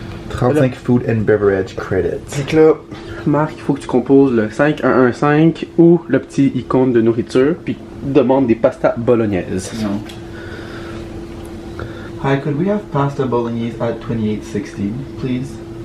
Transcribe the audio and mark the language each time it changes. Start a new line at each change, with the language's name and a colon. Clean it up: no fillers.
English: 35 food and beverage credits.
French: Fait que là, Marc, il faut que tu composes le 5115 ou le petit icône de nourriture, puis demande des pastas bolognaises.
English: No. Hi, could we have pasta bolognese at 2816, please?